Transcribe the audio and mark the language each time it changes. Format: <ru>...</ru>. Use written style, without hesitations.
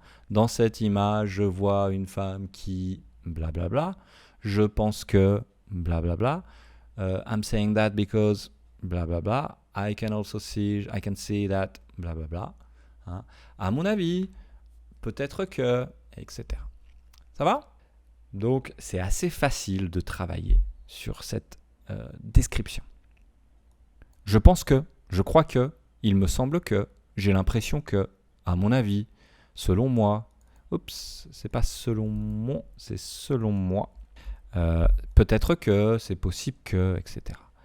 <fr>Dans cette image, je vois une femme qui blablabla. Je pense que blablabla.</fr> <en>I'm saying that because blablabla. I can see that blablabla.</en> <fr>À mon avis, peut-être que, etc. Ça va? Donc, c'est assez facile de travailler sur cette description. Je pense que, je crois que, il me semble que, j'ai l'impression que, à mon avis, selon moi, c'est pas selon moi, c'est selon moi, peut-être que, c'est possible que, etc.</fr>